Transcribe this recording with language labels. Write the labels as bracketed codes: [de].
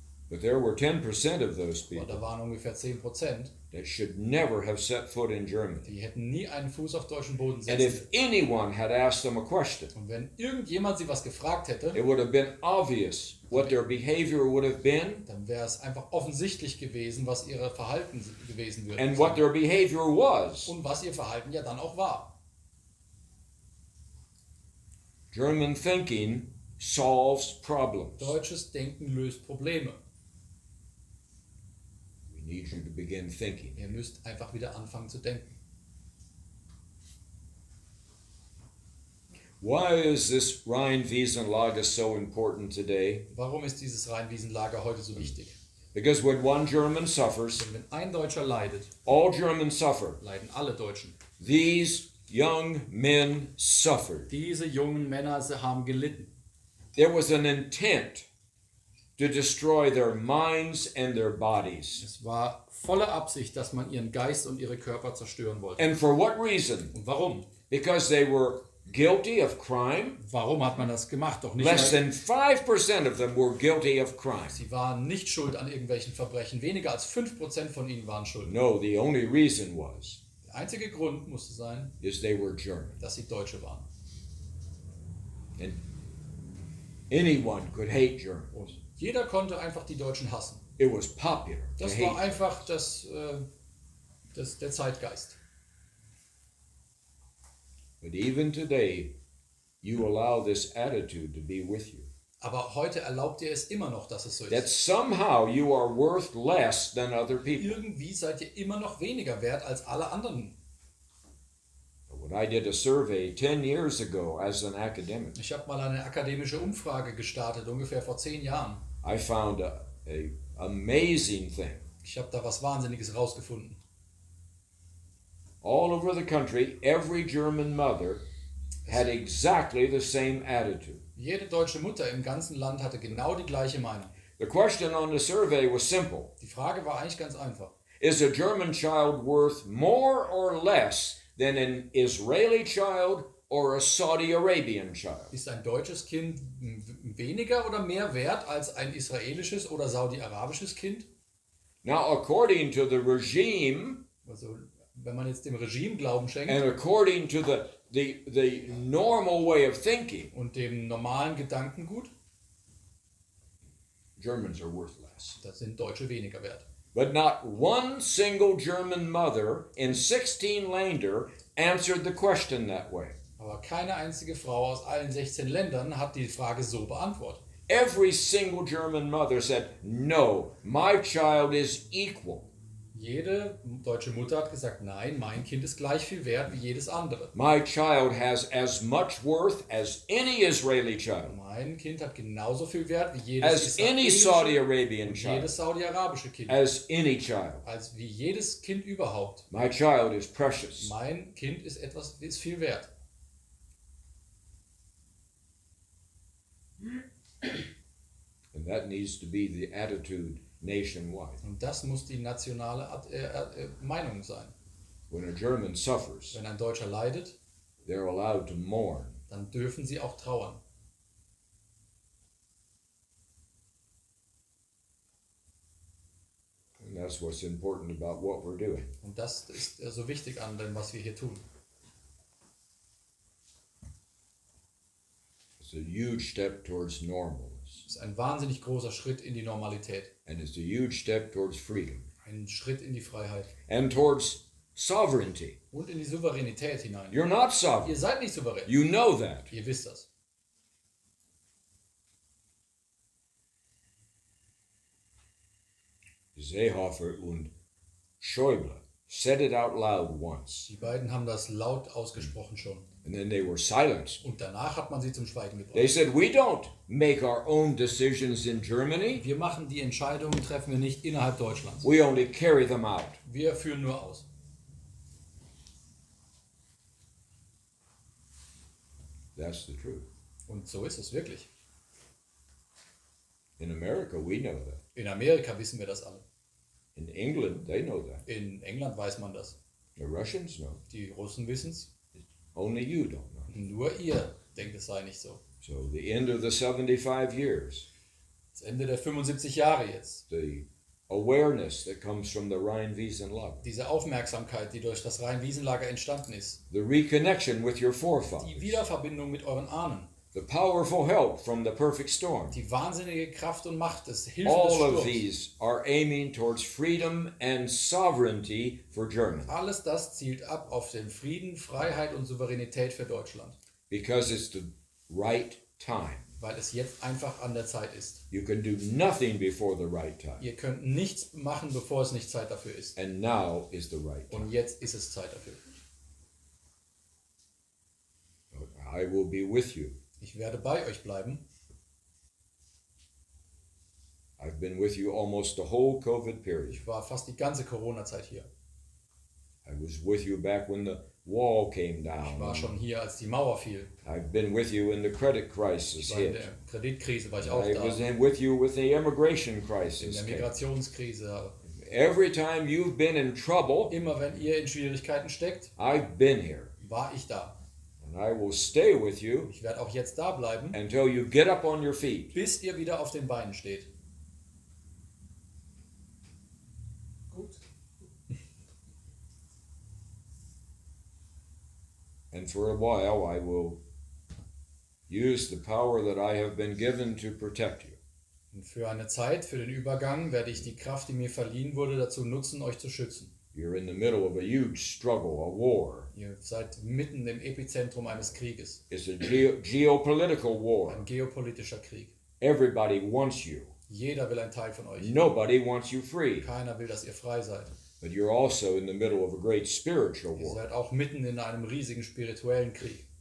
[en] But there were 10% of those [de] Aber [en] people [de] da waren ungefähr 10%, [en] that should never have set foot in Germany. [de] die hätten nie einen Fuß auf deutschen Boden [en] And [de] setzen [en] if anyone had asked them a question, [de] Und wenn irgendjemand sie was gefragt hätte, [en] it would have been obvious what their behavior would have been [de] dann wäre es einfach offensichtlich gewesen, was ihre Verhalten gewesen würde. [en] and what their behavior was. [de] Und was ihr Verhalten ja dann auch war. [en] German thinking solves problems. [de] Deutsches Denken löst Probleme. [en] We need you to begin thinking. [de] Ihr müsst einfach wieder anfangen zu denken. [en] Why is this Rhine-Wiesenlage so important today? [de] Warum ist dieses Rheinwiesenlager heute so wichtig? [en] Because when one German suffers, [de] Denn wenn ein Deutscher leidet, [en] all Germans suffer. [de] leiden alle Deutschen. [en] These young men suffered. [de] Diese jungen Männer haben gelitten. [en] There was an intent to destroy their minds and their bodies. [de] Es war volle Absicht, dass man ihren Geist und ihre Körper zerstören wollte. [en] And for what reason? [de] Und warum? [en] Because they were guilty of crime. [de] Warum hat man das gemacht? Doch nicht, [en] Less [de] weil [en] than 5% of them were guilty of crime. [de] sie waren nicht schuld an irgendwelchen Verbrechen. Weniger als 5% von ihnen waren schuld. [en] No, the only reason [de] Der einzige Grund musste sein, [en] is they were German. [de] dass sie Deutsche waren. [en] And anyone could hate Germans. [de] Und jeder konnte einfach die Deutschen hassen. [en] It was popular to [de] Das war [en] hate. [de] einfach der Zeitgeist. [en] But even today, you allow this attitude to be with you. [de] Aber heute erlaubt ihr es immer noch, dass es so [en] That [de] ist. [en] somehow you are worth less than other people. [de] Irgendwie seid ihr immer noch weniger wert als alle anderen. [en] When I did a survey 10 years ago as an academic, [de] Ich habe mal eine akademische Umfrage gestartet, ungefähr vor 10 Jahren. [en] I found a amazing thing. [de] Ich habe da was Wahnsinniges rausgefunden. [en] All over the country, every German mother had exactly the same attitude. [de] Jede deutsche Mutter im ganzen Land hatte genau die gleiche Meinung. [en] The question on the survey was simple. [de] Die Frage war eigentlich ganz einfach. [en] Is a German child worth more or less than an Israeli child or a Saudi Arabian child? [de] Ist ein deutsches Kind weniger oder mehr wert als ein israelisches oder saudi-arabisches Kind? [en] Now, according to the regime [de] Also, wenn man jetzt dem Regime Glauben schenkt [en] and according to the normal way of thinking, [de] und dem normalen Gedankengut, [en] Germans are worth less. [de] da sind Deutsche weniger wert. [en] But not one single German mother in 16 Länder answered the question that way. [de] Aber keine einzige Frau aus allen 16 Ländern hat die Frage so beantwortet. [en] Every single German mother said, no, my child is equal. [de] Jede deutsche Mutter hat gesagt, nein, mein Kind ist gleich viel wert wie jedes andere. [en] My child has as much worth as any Israeli child, [de] Mein Kind hat genauso viel Wert wie jedes [en] as any [de] israelische [en] Saudi Arabian [de] und [en] child, [de] jedes saudi-arabische Kind. [en] as any child. [de] Als wie jedes Kind überhaupt. [en] My child is precious. [de] Mein Kind ist viel wert. [en] And that needs to be the attitude nationwide. [de] Und das muss die nationale Meinung sein. [en] When a German suffers, [de] Wenn ein Deutscher leidet, [en] they're allowed to mourn. [de] dann dürfen sie auch trauern. [en] And that's what's important about what we're doing. [de] Und das ist so wichtig an dem, was wir hier tun. [en] It's a huge step towards normalness. [de] Es ist ein wahnsinnig großer Schritt in die Normalität. [en] And it's a huge step towards freedom. [de] Ein Schritt in die Freiheit. [en] And towards sovereignty. [de] Und in die Souveränität hinein. [en] You're not sovereign. [de] Ihr seid nicht souverän. [en] You know that. [de] Ihr wisst das. [en] Seehofer und Schäuble said it out loud once. [de] Die beiden haben das laut ausgesprochen schon. [en] And then they were silenced. [de] Und danach hat man sie zum Schweigen [en] They [de] gebracht. [en] said, we don't make our own decisions in Germany. [de] Wir machen die Entscheidungen, treffen wir nicht innerhalb Deutschlands. [en] We only carry them out. [de] Wir führen nur aus. [en] That's the truth. [de] Und so ist es wirklich. [en] In America, we know that. [de] In Amerika wissen wir das alle. [en] In England, they know that. [de] In England weiß man das. [en] The Russians know. [de] Die Russen wissen es. [en] Only you don't know. [de] Nur ihr denkt, es sei nicht so. [en] So the end of the 75 years, [de] Das Ende der 75 Jahre jetzt. [en] the awareness that comes from the Rhine-Wiesenlager, [de] Diese Aufmerksamkeit, die durch das Rhein-Wiesen-Lager entstanden ist. [en] the reconnection with your [de] Die [en] forefathers, [de] Wiederverbindung mit euren Ahnen. [en] the powerful help from the perfect storm. [de] Die wahnsinnige Kraft und Macht des Hilfe des [en] All of [de] Sturms. [en] these are aiming towards freedom and sovereignty for Germany [de] Alles das zielt ab auf den Frieden, Freiheit und Souveränität für Deutschland. [en] because it's the right time. [de] Weil es jetzt einfach an der Zeit ist. [en] You can do nothing before the right time. [de] Ihr könnt nichts machen, bevor es nicht Zeit dafür ist. [en] And now is the right time. [de] Und jetzt ist es Zeit dafür. [en] I will be with you. [de] Ich werde bei euch bleiben. [en] I've been with you almost the whole COVID period. [de] Ich war fast die ganze Corona-Zeit hier. [en] I was with you back when the wall came [de] Ich [en] down. [de] war schon hier, als die Mauer fiel. [en] I've been with you in the credit [de] Ich [en] crisis [de] war in [en] hit. [de] der Kreditkrise, war ich auch [en] I was [de] da. [en] with you with the immigration [de] In [en] crisis [de] der [en] came. [de] Migrationskrise. [en] Every time you've been in trouble, [de] Immer wenn ihr in Schwierigkeiten steckt, [en] I've been here. [de] war ich da. [en] And I will stay with you [de] Ich werde auch jetzt da bleiben, [en] until you get up on your feet. [de] bis ihr wieder auf den Beinen steht. Gut. [en] And for a while I will use the power that I have been given to protect you. [de] Und für eine Zeit, für den Übergang, werde ich die Kraft, die mir verliehen wurde, dazu nutzen, euch zu schützen. [en] You're in the middle of a huge struggle, a war. [de] Ihr seid mitten im Epizentrum eines Krieges. [en] It's a geopolitical war. [de] Ein geopolitischer Krieg. [en] Everybody wants you. [de] Jeder will ein Teil von euch. [en] Nobody wants you free. [de] Keiner will, dass ihr frei seid. [en] But you're also in the middle of a great spiritual [de] Ihr [en] war [de] seid auch mitten in einem riesigen spirituellen Krieg.